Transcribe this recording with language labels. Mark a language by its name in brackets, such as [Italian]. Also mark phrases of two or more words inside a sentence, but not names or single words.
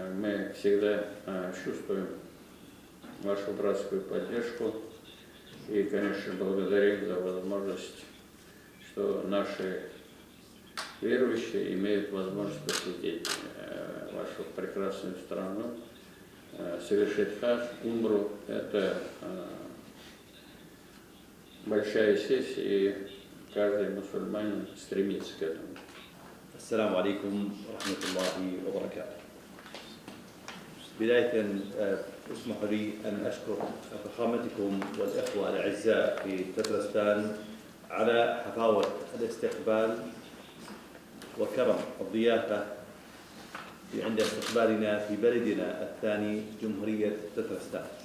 [Russian] Мы всегда чувствуем вашу братскую поддержку и, конечно, благодарим за возможность, что наши верующие имеют возможность посетить вашу прекрасную страну, совершить хадж, умру. Это большая честь, и каждый мусульманин стремится к этому. [Arabic] السلام عليكم ورحمة الله وبركاته. بداية اسمحوا لي أن أشكر فخامتكم والإخوة الأعزاء في تترستان على حفاوة الاستقبال وكرم الضيافة عند استقبالنا في بلدنا الثاني جمهورية تترستان،